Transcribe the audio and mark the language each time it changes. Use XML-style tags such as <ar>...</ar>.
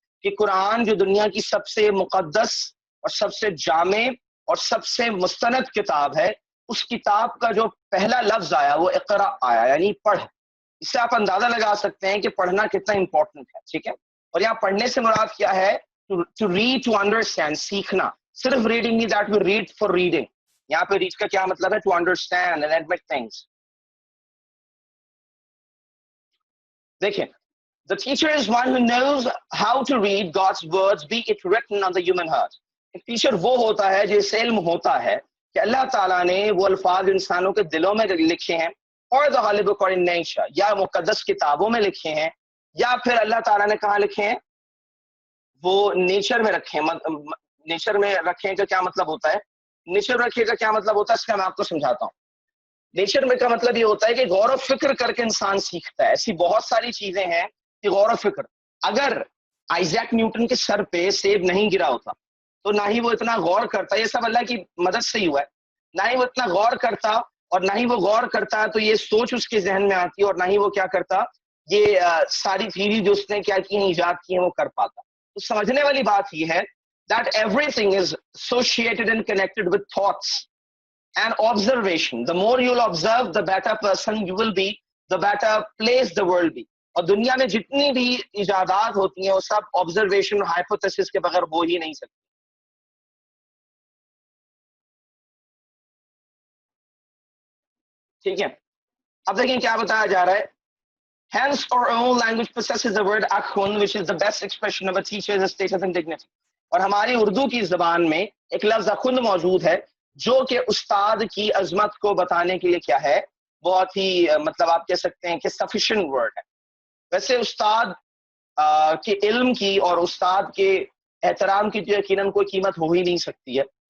<ur>کہ قرآن جو دنیا کی سب سے مقدس اور سب سے جامع اور سب سے مستند کتاب ہے، اس کتاب کا جو پہلا لفظ آیا وہ اقرا آیا، یعنی پڑھ. اس سے آپ اندازہ لگا سکتے ہیں کہ پڑھنا کتنا امپورٹنٹ ہے. ٹھیک ہے، اور یہاں پڑھنے سے مراد کیا ہے؟</ur> <en>to read, to understand,</en> <ur>سیکھنا. صرف ریڈنگ نہیں،</ur> <en>That we read for reading.</en> <ur>یہاں پہ ریڈ کا کیا مطلب ہے؟</ur> <en>To understand and admit things. دیکھیں، the teacher is one who knows how to read God's words, be it written on the human heart.</en> <ur>ایک ٹیچر وہ ہوتا ہے جس سے علم ہوتا ہے کہ اللہ تعالیٰ نے وہ الفاظ انسانوں کے دلوں میں لکھے ہیں، اور</ur> <en>the holy book or in nature،</en> <ur>یا مقدس کتابوں میں لکھے ہیں، یا پھر اللہ تعالیٰ نے کہاں لکھے ہیں؟ وہ نیچر میں رکھے ہیں. نیچر میں رکھے کا کیا مطلب ہوتا ہے؟ نیچر رکھے کا کیا مطلب ہوتا ہے اس کا میں آپ کو سمجھاتا ہوں. نیچر میں کا مطلب یہ ہوتا ہے کہ غور و فکر کر کے انسان سیکھتا ہے. ایسی بہت ساری چیزیں ہیں کہ غور و فکر. اگر آئزیک نیوٹن کے سر پہ سیب نہیں گرا ہوتا تو نہ ہی وہ اتنا غور کرتا، یہ سب اللہ کی مدد سے ہی ہوا ہے، نہ ہی وہ اتنا غور کرتا، اور نہ ہی وہ غور کرتا تو یہ سوچ اس کے ذہن میں آتی، اور نہ ہی وہ کیا کرتا، یہ ساری تھیوری جو اس نے کیا کی ہیں، ایجاد کی ہیں، وہ کر پاتا. تو سمجھنے والی بات یہ ہے</ur> <en>that everything is associated and connected with thoughts and observation. The more you'll observe, the better person you will be, the better place the world be.</en> <ur>اور دنیا میں جتنی بھی ایجادات ہوتی ہیں وہ سب آبزرویشن اور ہائپوتھیسس کے بغیر ہو ہی نہیں سکتی. ٹھیک ہے، اب دیکھیں کیا بتایا جا رہا ہے.</ur> <en>Hence our own language possesses the word akhun, which is the best expression of a teacher's status and dignity.</en> <ur>اور ہماری اردو کی زبان میں ایک لفظ اخند موجود ہے جو کہ استاد کی عظمت کو بتانے کے لیے کیا ہے، بہت ہی مطلب آپ کہہ سکتے ہیں کہ سفیشینٹ ورڈ ہے. ویسے استاد کے علم کی اور استاد کے احترام کی تو یقیناً کوئی قیمت ہو ہی نہیں سکتی ہے.</ur>